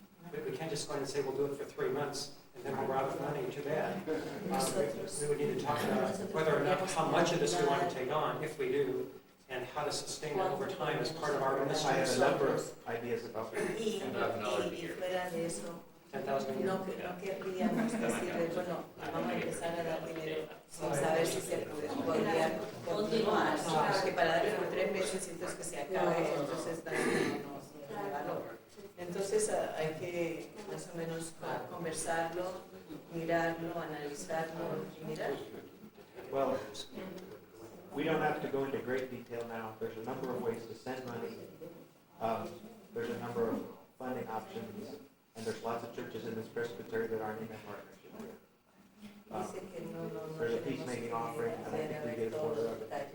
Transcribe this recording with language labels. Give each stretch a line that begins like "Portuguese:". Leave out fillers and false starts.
English: But we can't just go in and say we'll do it for 3 months and then we're out of money. Too bad. We would need to talk about whether or not how much of this we want to take on, if we do, and how to sustain it over time as part of our I ministry. have a number of ideas about it.
Spanish: Y fuera de eso,
English: 10,000 a year.
Spanish: no queríamos decirle, bueno, vamos a empezar a dar dinero sin saber si se podría continuar, porque para darle por 3 meses y entonces que se acabe, entonces también no tiene valor. Entonces hay que más o menos conversarlo, mirarlo, analizarlo y mirar.
English: Well, we don't have to go into great detail now. There's a number of ways to send money. There's a number of funding options, and there's lots of churches in this presbytery that aren't in a partnership here.
Spanish: Dice que no
English: There's a peacemaking offering, and I think we get a quarter of it.